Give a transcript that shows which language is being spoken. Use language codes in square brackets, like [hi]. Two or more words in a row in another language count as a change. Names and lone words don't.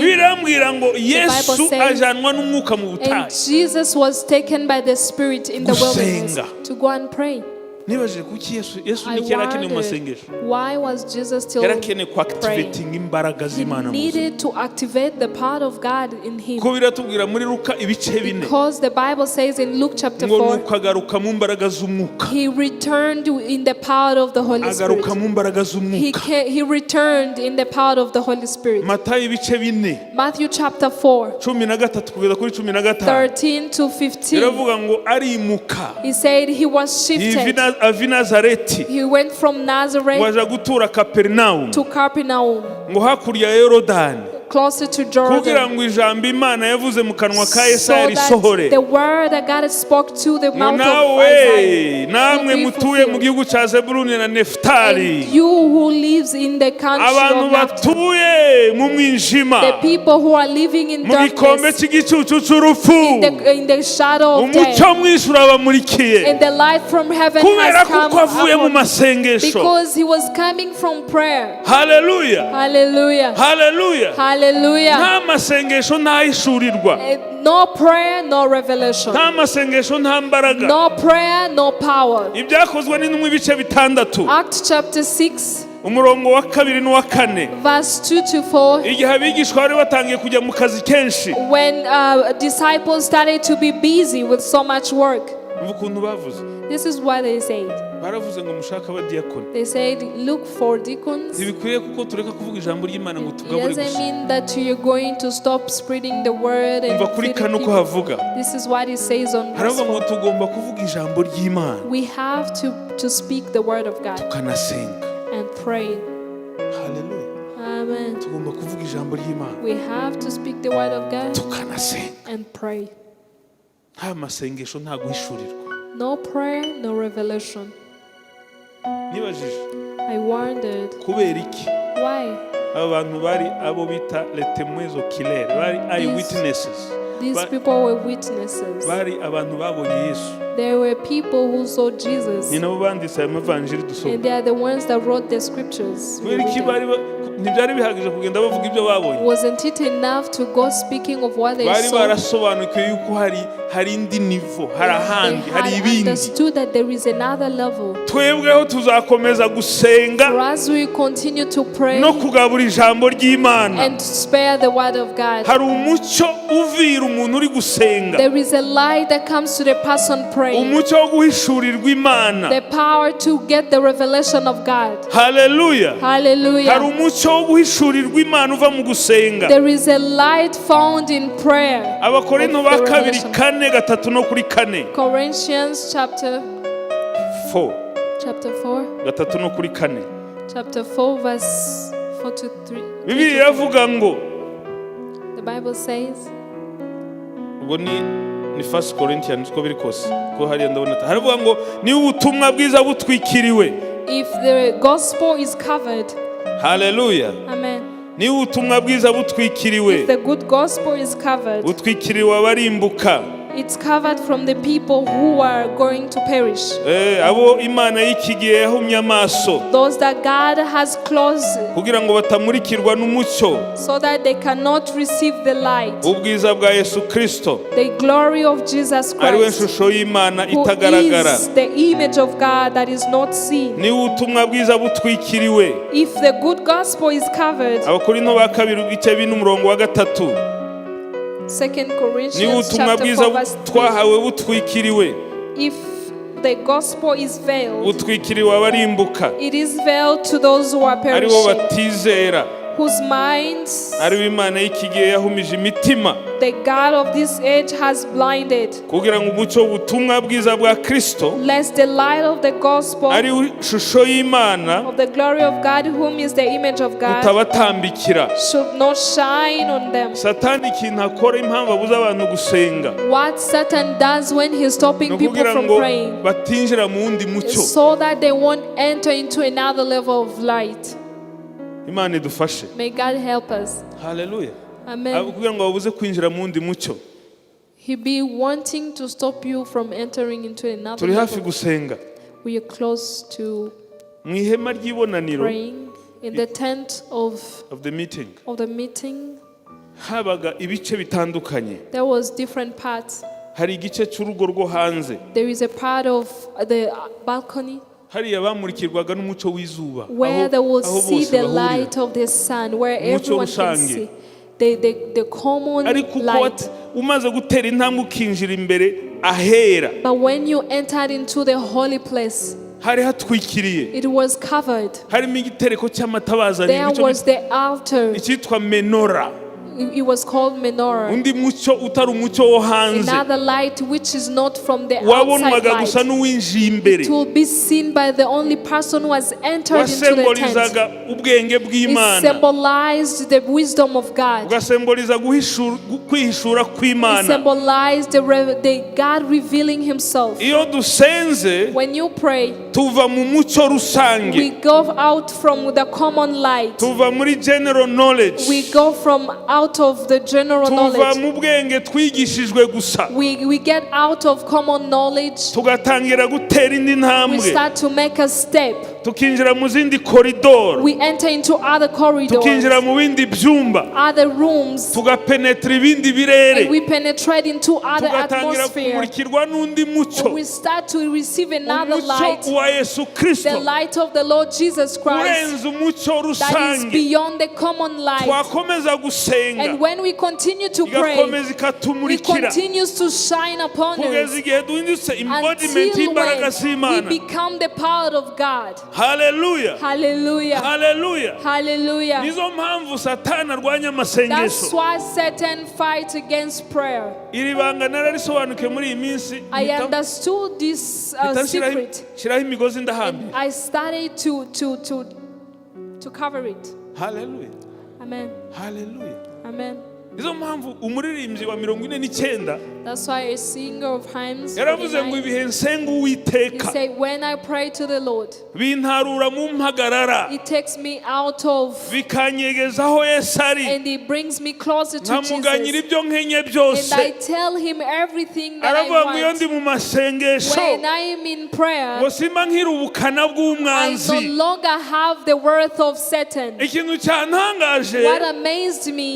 [rw] birambwira ngo Yesu [en] says- [rw] ajanwa n'umwuka mu [en] and [rw] butayu. [en] Jesus was taken by the Spirit in the wilderness [rw] Gusenga. [en] to go and pray. [rw] Nibajije kuki Yesu [en] I [rw] niki yari akeneye mu [en] wondered, [rw] masengesho. [en] why was Jesus still [rw] Yari akeneye ku [en] praying? [rw] activating imbaraga [en] He [rw] z'Imana mu buzima. [en] needed to activate the power of God in him. [rw] Ko biratubwira muri Luka ibice bine [en] Because the Bible says in Luke chapter [rw] ngo [en] 4, [rw] nuko agaruka mu mbaraga z'umwuka, [en] he returned in the power of the Holy Spirit. [rw] agaruka mu mbaraga z'umwuka. [en] He returned in the power of the Holy Spirit. [rw] Matayo ibice bine [en] Matthew chapter 4, [rw] 13 kugeza kuri 15 [en] 13 to 15. [rw] biravuga ngo arimuka [en] He said he was shifted. [rw] ava i Nazareti [en] He went from Nazareth [rw] waja gutura Kaperinawumu [en] to Capernaum, [rw] ngo hakurya ya Yorodani, [en] closer to [rw] kugira [en] Jordan, [rw] ngo ijambo Imana yavuze mu kanwa ka [en] so [rw] Yesaya risohore. [en] that the word that God spoke to the [rw] Ngo [en] mouth of [rw] nawe [en] Isaiah [rw] namwe [en] will be [rw] mutuye mu [en] fulfilled. [rw] gihugu cya Zebuluni na Nefutali, [en] And you who lives in the country [rw] abantu [en] of Naphtali, [rw] batuye mu mwijima, [en] the people who are living in [rw] mu gikombe [en] darkness, [rw] cy'igicucu cy'urupfu, [en] in the shadow of death, [rw] umucyo mwinshi urabamurikiye, [en] and the light from heaven [rw] kubera [en] has come [rw] kuko avuye mu [en] upon him, [rw] masengesho. [en] because he was coming from prayer. [rw] Haleluya, [en] Hallelujah. [rw] haleluya. [en] Hallelujah. [rw] Nta masengesho ntahishurirwa, [en] No prayer, no revelation. [rw] nta masengesho nta mbaraga. [en] No prayer, no power. [rw] Ibyakozwe n'intumwa ibice bitandatu, [en] Acts chapter 6, [rw] umurongo wa 2 n'uwa 4, [en] verse 2 to 4. [rw] igihe abigishwa bari batangiye kujya mu kazi kenshi, [en] When disciples started to be busy with so much work, [rw] umva ukuntu bavuze. [en] this is what they said. [rw] baravuze ngo mushaka abadiyakoni. [en] They said, look for deacons. [rw] Ntibikwiye kuko tureka kuvuga ijambo ry'Imana ngo [en] It [rw] tugabure [en] doesn't [rw] gusa. [en] mean that you're going to stop spreading the word and [rw] Umva kuri [en] feeding [rw] kano ko [en] people. [rw] havuga. [en] This is what it says on verse [rw] Haravuga ngo [en] 4. [rw] tugomba kuvuga ijambo ry'Imana. [en] We have to speak the word of God [rw] Tukanasenga. [en] and pray. [rw] Hallelujah. [en] Amen. [rw] Tugomba kuvuga ijambo ry'Imana. [en] We have to speak the word of God [rw] Tukanasenga. [en] and pray. [rw] Nta masengesho nta guhishurirwa. [en] No prayer, no revelation. [rw] Nibajije [en] I wondered, [rw] kubera iki [en] why? [rw] aba bantu bari abo bita [fr] les témoins oculaires, [rw] bari eyewitnesses. [en] These people were witnesses. [rw] Bari abantu babonye Yesu. [en] There were people who saw Jesus, [rw] Ni nabo banditse aya mavanjiri dusoma. [en] and they are the ones that wrote the scriptures. [rw] Kubera iki ntibyari bihagije kugenda bavuga ibyo babonye. [en] Wasn't it enough to go speaking of what they [rw] Bari [en] saw? [rw] barasobanukiwe yuko hari indi nivo, hari [en] They [rw] ahandi, hari [en] had [rw] ibindi. [en] understood that there is another level. [rw] Twebweho tuzakomeza gusenga [en] For us, we continue to pray [rw] no kugabura ijambo ry'Imana. [en] and spare the word of God. [rw] Hari umucyo uvira umuntu uri gusenga. [en] There is a light that comes to the person praying. [rw] Umucyo wo guhishurirwa Imana. [en] The power to get the revelation of God. [rw] Hallelujah. Hari [en] Hallelujah. [rw] umucyo wo guhishurirwa Imana uva mu gusenga. [en] There is a light found in prayer. [rw] Abakorinto [en] Of [rw] ba [en] the [rw] kabiri [en] revelation. [rw] 4:3 no kuri 4. [en] Corinthians chapter 4 4. [rw] 3 no kuri 4. [en] Chapter 4 verse 4 to 3. [rw] Bibiliya iravuga ngo [en] The Bible says, [rw] ubwo ni First Corinthians ko biri kose ko hariya ndabona haravuga ngo ni ubutumwa bwiza butwikiriwe. [en] if the gospel is covered, [rw] Hallelujah. [en] amen. [rw] Ni ubutumwa bwiza butwikiriwe. [en] If the good gospel is covered, [rw] Butwikiriwe abarimbuka. [en] it's covered from the people who are going to perish. [rw] Abo Imana y'iki gihe yahumye amaso [en] Those that God has closed [rw] kugira ngo batamurikirwa n'umucyo [en] so that they cannot receive the light, [rw] ubwiza bwa Yesu Kristo [en] the glory of Jesus [rw] ari we [en] Christ, [rw] nshusho y'Imana [en] who [rw] itagaragara. [en] is the image of God that is not seen. [rw] Ni ubutumwa bwiza butwikiriwe. [en] If the good gospel is covered, [rw] Abakorinto ba kabiri ibice 2:3. [en] 2 [rw] Ni [en] Corinthians [rw] ubutumwa [en] chapter [rw] bwiza [en] 4 verse 3. [rw] twahawe butwikiriwe. [en] If the gospel is veiled, [rw] Butwikiriwe abarimbuka. [en] it is veiled to those who are [rw] Ari bo [en] perishing, [rw] batizera. [en] whose minds [rw] Ari bo Imana y'iki gihe yahumije imitima [en] the God of this age has blinded, [rw] kugira ngo umucyo w'ubutumwa bwiza bwa Kristo [en] lest the light of the gospel [rw] ari we shusho y'Imana [en] of the glory of God, whom is the image of God, [rw] utabatambikira. [en] should not shine on them. [rw] Satani ikintu akora impamvu abuza abantu gusenga [en] What Satan does when he's [rw] ni [en] stopping people [rw] ukugira [en] from [rw] ngo [en] praying [rw] batinjira mu wundi mucyo. [en] is so that they won't enter into another level of light. [rw] Imana idufashe. [en] May God help us. [rw] Haleluya. [en] Amen. [rw] Kugira ngo babuze kwinjira mu wundi mucyo. [en] He be wanting to stop you from entering into another [rw] Turi hafi [en] level. [rw] gusenga [en] We are close to [rw] mu ihema ry'ibonaniro [en] praying in the tent of the meeting. the meeting. [rw] Habaga ibice bitandukanye. [en] There was different parts. [rw] Hari igice cy'urugo rwo hanze. [en] There is a part of the balcony [rw] Hariya bamurikirwaga n'umucyo w'izuba. [en] where they will [rw] aho [en] see [rw] bose [en] the [rw] bahurira. [en] light of the sun, where [rw] Umucyo [en] everyone can [rw] rusange. [en] see the common [rw] Ariko uko [en] light. [rw] umaze gutera intambwe ukinjira imbere ahera [en] But when you entered into the holy place, [rw] hari hatwikiriye. [en] it was covered. [rw] Harimo igitereko cy'amatabaza [en] There [rw] arindwi [en] was the altar. [rw] icyitwa menora. [en] It was called menorah. [rw] Undi mucyo utari umucyo wo hanze [en] Another light which is not from the outside [rw] wabonwaga gusa [en] light. [rw] n'uwinjiye imbere. [en] It will be seen by the only person who has entered into the tent. [rw] Wasembolizaga ubwenge [en] It [rw] bw'Imana. [en] symbolized the wisdom of God. [rw] Ugasemboliza kwihishura [en] It [rw] kw'Imana. [en] symbolized the God revealing himself. [rw] Iyo dusenze [en] When you pray, [rw] tuva mu mucyo [en] we [rw] rusange, [en] go out from the common light. [rw] tuva muri [en] general knowledge, We go from out of the general [rw] tuva [en] knowledge. [rw] mu bwenge twigishijwe gusa, [en] We get out of common knowledge. [rw] tugatangira gutera indi [en] We [rw] ntambwe [en] start to make a step [rw] tukinjira mu zindi koridoro, [en] we enter into other corridors, [rw] tukinjira mu bindi byumba, [en] other rooms, [rw] tugapenetra ibindi birere, [en] and we penetrate into other [rw] tugatangira [en] atmosphere. [rw] kumurikirwa n'undi mucyo, [en] We start to receive another light, [rw] umucyo wa Yesu [en] the [rw] Kristo [en] light of the Lord Jesus Christ, [rw] urenze umucyo [en] that is [rw] rusange. [en] beyond the common light. [rw] Twakomeza gusenga, [en] And when we continue to pray, [rw] igakomeza [en] it [rw] ikatumurikira [en] continues to shine upon [rw] kugeza [en] us [rw] igihe duhindutse embodiment [en] until [rw] y'imbaraga [en] when [rw] z'Imana. [en] we become the power of God. [rw] Haleluya, [en] Hallelujah. [rw] haleluya. [en] Hallelujah. [rw] Nizo mpamvu Satani arwanya [en] That's [rw] amasengesho. [en] why Satan fights against prayer. [rw] Iri banga nararisobanukiwe muri iyi minsi, [en] I understood this secret. [rw] shiraho imigozi ndahambi. [en] I started to cover it. [rw] Haleluya, [en] Amen. [rw] haleluya. [en] Amen. [rw] Nizo mpamvu umuririmbyi wa 49 [en] That's why a singer of hymns [rw] yaravuze ngo [en] 49, [rw] ibihe nsenga [en] he [rw] Uwiteka [en] said, when I pray to the Lord, [rw] bintarura mu mpagarara, [en] it takes me out of, [rw] bikanyegeza aho Yesu ari, [en] and it brings me closer to [rw] nkamuganyira [en] Jesus. [rw] ibyo nkenye [en] And I [rw] byose. [en] tell him everything that [rw] Aravuga ngo [en] I [rw] iyo [en] want. [rw] ndi mu masengesho [en] When I am in prayer, [rw] ngo simba nkiri ubukana [en] I no [rw] bw'umwanzi. [en] longer have the worth of Satan. [rw] Ikintu cyantangaje, [en] What amazed me